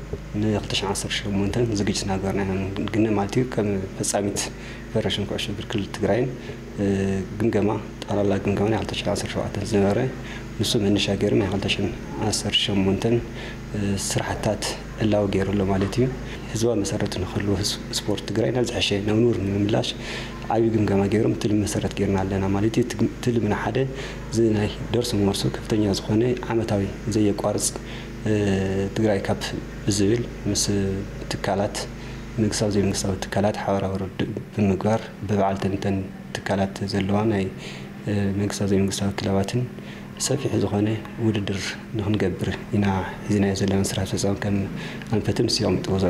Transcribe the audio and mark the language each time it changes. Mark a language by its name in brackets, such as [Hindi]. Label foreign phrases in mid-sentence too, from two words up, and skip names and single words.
[Tigrinya] ن2018 ዝግጅት ናገርና ግን ማለት እዩ ከም ፈጻሚት ፌደሬሽን ኩዕሶ እግሪ ክልል ትግራይን ግምገማ ጠቅላላ ግምገማ 2017 ዝነበረ ንሱ መነሻ ገይሩ 2018 ስራሕታት ዕላው ገይሩሎ ማለት እዩ ህዝባዊ መሰረት ንኽህሉ ስፖርት ትግራይ ናብ ዝሐሸ ናብ ኑር ንምምላሽ ዓብዪ ግምገማ ገይሮም ትልም መሰረት ገይርና ኣለና ማለት እዩ ትልምና ሓደ ናይ ደርሶ መርሶ ከፍተኛ ዝኾነ ዓመታዊ ዘየቋርጽ ትግራይ ካፕ ብዝብል ምስ ትካላት መንግስታዊ ዘይመንግስታዊ ትካላት ሓበራዊ ብምግባር በበዓል ተንተን ትካላት ዘለዋ ናይ መንግስታዊ ዘይመንግስታዊ ክለባትን ሰፊሕ ዝኾነ ውድድር ንኽንገብር ኢና ሒዝናዮ ዘለና ስራሕ ፈጻሚ ከም ኣንፈትም ሲያምጥዎ ዘሎ